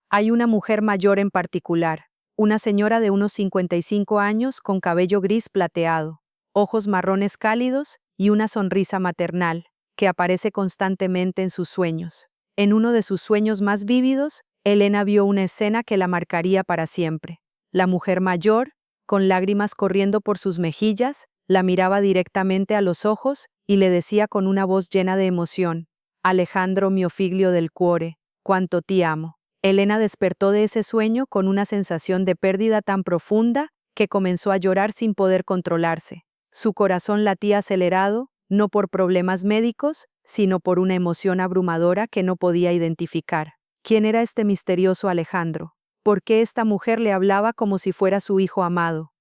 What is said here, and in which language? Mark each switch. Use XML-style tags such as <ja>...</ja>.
<es>Hay una mujer mayor en particular, una señora de unos 55 años con cabello gris plateado, ojos marrones cálidos y una sonrisa maternal, que aparece constantemente en sus sueños. En uno de sus sueños más vívidos, Elena vio una escena que la marcaría para siempre. La mujer mayor, con lágrimas corriendo por sus mejillas, la miraba directamente a los ojos y le decía con una voz llena de emoción:</es> <it>Alejandro mio figlio del cuore,</it> <es>cuánto</es> <it>ti amo.</it> <es>Elena despertó de ese sueño con una sensación de pérdida tan profunda que comenzó a llorar sin poder controlarse. Su corazón latía acelerado, no por problemas médicos, sino por una emoción abrumadora que no podía identificar. ¿Quién era este misterioso Alejandro? ¿Por qué esta mujer le hablaba como si fuera su hijo amado?</es>